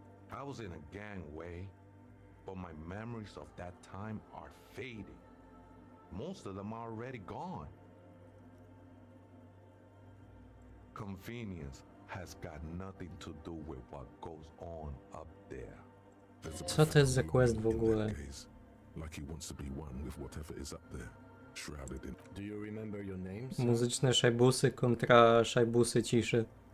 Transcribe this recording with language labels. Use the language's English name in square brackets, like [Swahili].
[English] I was in a gangway, but my memories of that time are fading. Most of them are already gone. Convenience has got nothing to do with what goes on up there. [Polish] Co to jest za quest w ogóle? [English] Like he wants to be one with whatever is up there, shrouded in. Do you remember your names? [Polish] Muzyczne szajbusy kontra szajbusy ciszy.